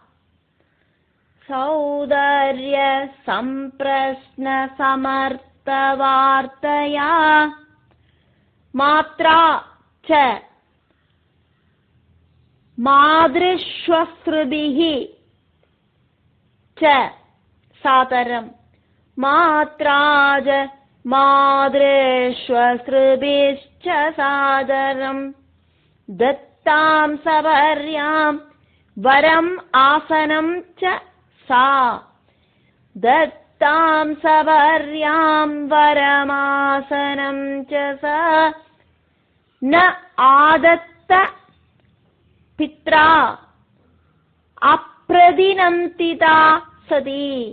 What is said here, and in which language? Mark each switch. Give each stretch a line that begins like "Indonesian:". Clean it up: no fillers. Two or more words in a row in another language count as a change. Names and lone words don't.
Sanskrit: सौदर्य सम्प्रश्न समर्थवार्तया मात्रा च मातृष्वसृभिः च सादरम्. मात्राज मातृष्वसृभिश्च सादरम्. दत्तां सवर्यां वरम् आसनं च सा. दत्तां सवर्यां वरमासनं च सा. न आदत्त पित्रा अप्रदिनन्तिता सती.